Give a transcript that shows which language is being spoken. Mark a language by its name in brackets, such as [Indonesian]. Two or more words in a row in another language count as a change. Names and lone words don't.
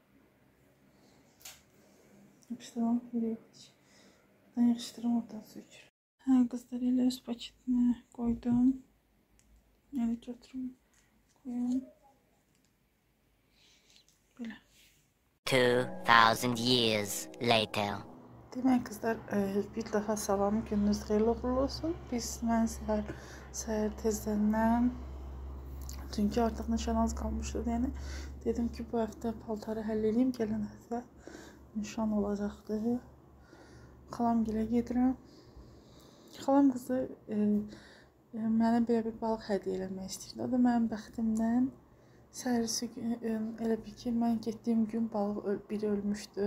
[Azerbaijani] Yapıştıram, yeri yox hiç. Buradan yaxıştıram, oradan sökür. Hə, qızlar elə öz paketinə qoydum. Elə götürüm, koyum. Belə. [English] 2000 years later. [Azerbaijani] Demək qızlar, bir daha salam, gününüz xeyirli uğurlu olsun. Mən səhər tezdən çünkü artık nişan [Turkish] az kalmıştı yani. [Azerbaijani] Dedim ki bu hafta paltarı həll edeyim, gələn həftə nişan olacaqdı. Xalamgilə gedirəm. Xalam qızı mənə belə bir balıq hədiyyə eləmək istəyirdi. O da mənim bəxtimdən səhərisi elə bir ki, mən getdiyim gün balıq biri ölmüşdü.